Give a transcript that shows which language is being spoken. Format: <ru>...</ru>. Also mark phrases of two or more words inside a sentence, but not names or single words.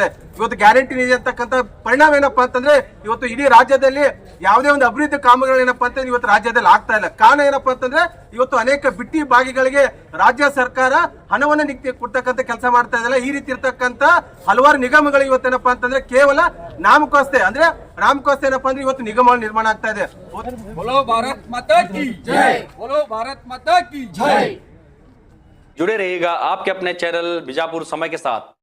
<kn>ಇವತ್ತು ಗ್ಯಾರಂಟಿ ನಿಧಿ ಅಂತಕ್ಕಂಥ ಪರಿಣಾಮ ಏನಪ್ಪಾ ಅಂತಂದ್ರೆ ಇವತ್ತು ಇಡೀ ರಾಜ್ಯದಲ್ಲಿ ಯಾವುದೇ ಒಂದು ಅಭಿವೃದ್ಧಿ ಕಾಮಗಾರಿ ಏನಪ್ಪಾ ಅಂತಂದ್ರೆ ಇವತ್ತು ರಾಜ್ಯದಲ್ಲಿ ಆಗ್ತಾ ಇಲ್ಲ. ಕಾರಣ ಏನಪ್ಪಾ ಅಂತಂದ್ರೆ ಇವತ್ತು ಅನೇಕ ಬಿಟ್ಟಿ ಭಾಗಿಗಳಿಗೆ ರಾಜ್ಯ ಸರ್ಕಾರ ಹಣವನ್ನು ಕೊಡ್ತಕ್ಕಂಥ ಕೆಲಸ ಮಾಡ್ತಾ ಇದೆಯಲ್ಲ. ಈ ರೀತಿ ಇರ್ತಕ್ಕಂಥ ಹಲವಾರು ನಿಗಮಗಳು ಇವತ್ತೇನಪ್ಪಾ ಅಂತಂದ್ರೆ ಕೇವಲ ನಾಮಕೋಸ್ತೆ ಅಂದ್ರೆ ರಾಮಕೋಸ್ತೆ ಏನಪ್ಪಾ ಅಂದ್ರೆ ಇವತ್ತು ನಿಗಮಗಳು ನಿರ್ಮಾಣ ಆಗ್ತಾ ಇದೆ.</kn> <hi>बोलो भारत माता की जय, बोलो भारत माता की जय। जुड़े रहिएगा आपके अपने चैनल बीजापुर समय के साथ।</hi>